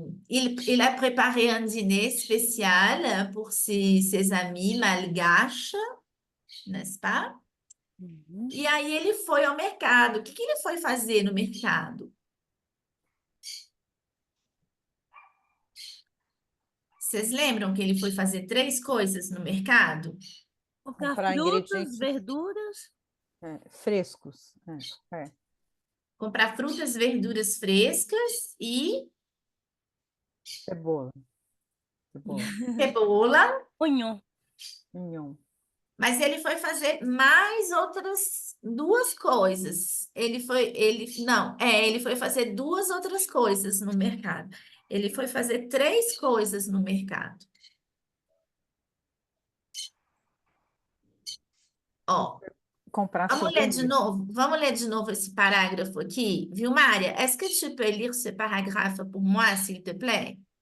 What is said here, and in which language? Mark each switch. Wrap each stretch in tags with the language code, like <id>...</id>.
<fr>Et il a préparé un dîner spécial pour ses amis malgaches, n'est-ce pas? Uhum.</fr> <pt>E aí ele foi ao mercado. O que que ele foi fazer no mercado? Vocês lembram que ele foi fazer três coisas no mercado? Comprar Comprar frutas, ingredientes verduras. frescos. É. Comprar frutas, verduras frescas e Cebola. Cebola. cebola.</pt> <fr>Oignon. Mignon.</fr> <pt>Mas ele foi fazer mais outras duas coisas. Ele foi fazer duas outras coisas no mercado. Ele foi fazer três coisas no mercado. Ó, Comprar souvenir. Vamos ler de novo esse parágrafo aqui.</pt> <fr>Vilmária, est-ce que tu peux lire ce paragraphe pour moi, s'il te plaît?</fr>